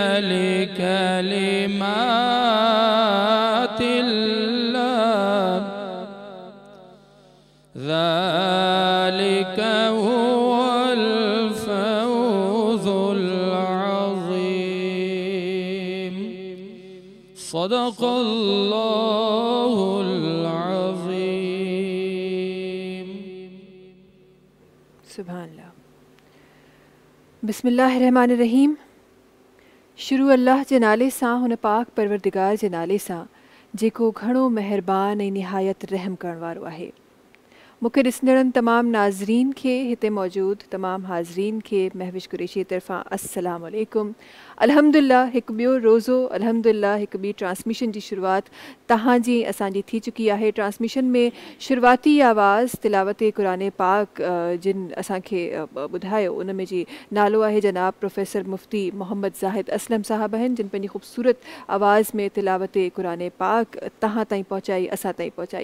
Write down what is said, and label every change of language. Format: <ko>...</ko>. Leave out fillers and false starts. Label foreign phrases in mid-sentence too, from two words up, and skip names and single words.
<ar>لكلمات الله ذلك هو الفوز العظيم صدق الله العظيم। سبحان الله. बिस्मिल्लाहिर्रहमानिर्रहीम।</ar> <sd>शुरू अल्लाह जे नाले सां, हुन पाक परवरदिगार जे नाले सां जेको घणो मेहरबान ऐं निहायत रहम करण वारो आहे। मूंखे ॾिसंदड़नि तमामु नाज़रीन खे, हिते मौजूदु तमामु हाज़रीन खे महविश कुरैशी तरफ़ां</sd> <ar>السلام عليكم.</ar> <sd>अल्हम्दुलिल्लाह हिकु ॿियो रोज़ो, अल्हम्दुलिल्लाह हिकु ॿी ट्रांसमिशन जी शुरूआति तव्हांजी असांजी थी चुकी आहे। ट्रांसमिशन में शुरूआती आवाज़ तिलावत क़ुरान पाक जिन असांखे ॿुधायो, उन में जी नालो आहे जनाब प्रोफेसर मुफ्ती मोहम्मद ज़ाहिद असलम साहब आहिनि, जिन पंहिंजी ख़ूबसूरत आवाज़ में तिलावत क़ुरान पाक तव्हां ताईं पहुचाई, असां ताईं पहुचाई।</sd>